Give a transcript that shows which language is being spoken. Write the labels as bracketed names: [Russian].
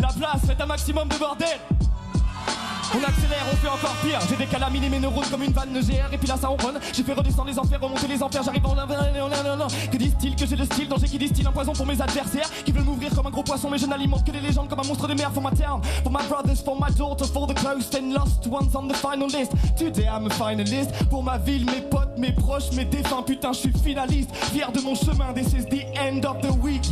[French] La place, faites un maximum de bordel. On accélère, on fait encore pire. J'ai décalaminé mes neurones comme une vanne de GR et puis là ça ronronne. J'ai fait redescendre les enfers, remonter les enfers. J'arrive en que disent-ils que j'ai le style danger qui distille un poison pour mes adversaires qui veulent m'ouvrir comme un gros poisson, mais je n'alimente que les légendes comme un monstre de mer. [English] For my town, for my brothers, for my daughter, for the close and lost ones on the final list. Today I'm a finalist. [French] Pour ma ville, mes potes, mes proches, mes défunts, putain je suis finaliste. Fier de mon chemin, [English] this is the end of the week.